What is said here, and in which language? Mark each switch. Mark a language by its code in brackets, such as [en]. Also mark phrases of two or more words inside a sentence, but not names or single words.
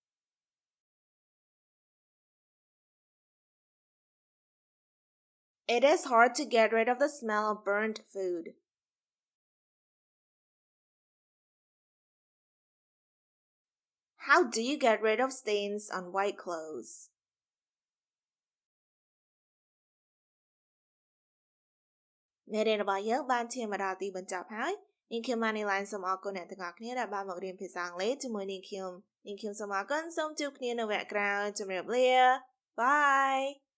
[en] It is hard to get rid of the smell of burnt food. How do you get rid of stains on white clothes? [km] មេរៀនរបស់យើងបានឈានមកដល់ទីបញ្ចប់ហើយនាងខ្ញុំ Manylen សូមអរគុណអ្នកទាំងអស់គ្នាដែលបានមករៀនភាសាអង់គ្លេសជាមួយនាងខ្ញុំសូមអរគុណសូមជួបគ្នានៅវគ្គក្រោយជម្រាបលា Bye